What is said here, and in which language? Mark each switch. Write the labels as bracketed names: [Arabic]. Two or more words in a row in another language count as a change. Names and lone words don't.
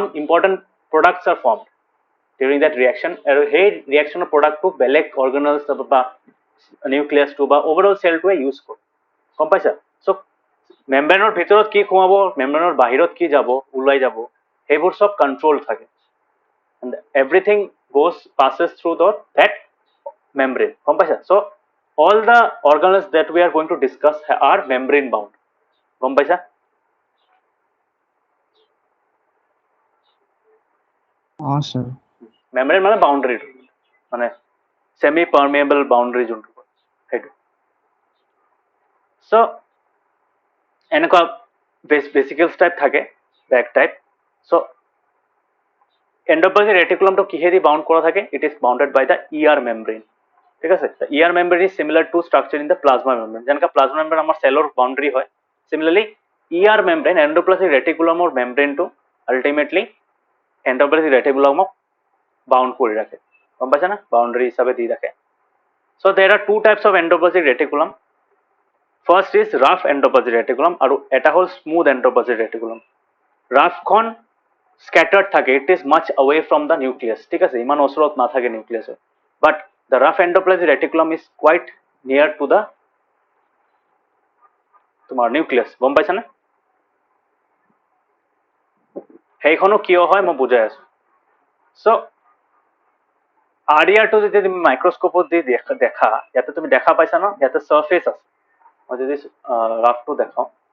[English] important products are formed during that reaction [Assamese] আৰু সেই ৰিয়েকশ্যনৰ প্ৰডাক্টটো বেলেগ অৰ্গেনেলছ বা নিউক্লিয়াছটো বা অভাৰঅল চেলটোৱে ইউজ কৰে গম পাইছা চ' মেমব্ৰেনৰ ভিতৰত কি সোমাব মেমব্ৰেনৰ বাহিৰত কি যাব ওলাই যাব সেইবোৰ চব কণ্ট্ৰল থাকে [English] and everything passes through that membrane [Assamese] গম পাইছা [English] so all the organelles that we are going to discuss are membrane bound [Assamese] গম পাইছা sir, membrane মানে বাউণ্ডাৰী মানে [English] semi permeable boundary [Assamese] যোনটো সেইটো so এনেকুৱা [English] vesicles type [Assamese] থাকে [English] bag type [Assamese] so [English] endoplasmic reticulum [Assamese] টো কিহেদি বাউণ্ড কৰা থাকে [English] it is bounded by the ER membrane [Assamese] ঠিক আছে [English] ER membrane is similar to structure in the plasma membrane [Assamese] যেনেকা plasma membrane আমাৰ চেলৰ বাউণ্ডাৰী হয় [English] similarly ER [Assamese] membrane endoplasmic reticulumৰ membraneটো ultimately endoplasmic reticulumক বাউণ্ড কৰি ৰাখে গম পাইছা না বাউণ্ডাৰী হিচাপে দি ৰাখে [English] so there are two types of endoplasmic reticulum first is rough endoplasmic reticulum [Assamese] আৰু এটা হ'ল [English] smooth endoplasmic reticulum [Assamese] roughখন scattered থাকে [English] it is much away from the nucleus [Assamese] ঠিক আছে ইমান ওচৰত নাথাকে নিউক্লিয়াছৰ [English] but the rough endoplasmic reticulum is quite near to the [Assamese] তোমাৰ নিউক্লিয়াছ গম পাইছানে সেইখনো কিয় হয় মই বুজাই আছো so আৰিয়াৰটো যদি তুমি মাইক্ৰস্কোপত দি দেখা ইয়াতে তুমি দেখা পাইছা ন ইয়াতে সাৰফেস আছে মই যদি ৰাফটো দেখাও